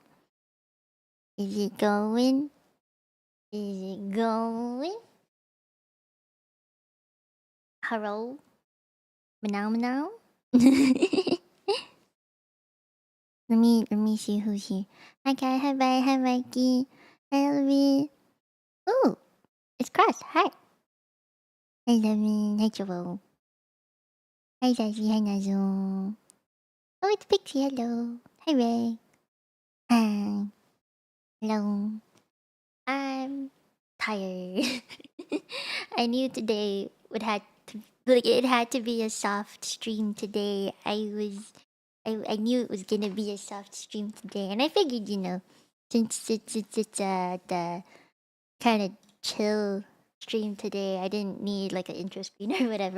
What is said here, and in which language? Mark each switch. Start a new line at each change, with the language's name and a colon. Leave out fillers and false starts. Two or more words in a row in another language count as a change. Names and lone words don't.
English: Is it going? Is it going? Hello? Meow. Let me see who's here. Hi guy, hi bye, hi Mikey. Hi Elvin. Ooh, it's Cross. Hi. Hi Lemon. Hi Joel. Hi Zazie. Hi Nazo. Oh, it's Pixie. Hello. Hi Ray. Hi. Hello. I'm tired. I knew today would had to like it had to be a soft stream today. I knew it was gonna be a soft stream today, and I figured, since it's the kind of chill stream today, I didn't need like an intro screen or whatever.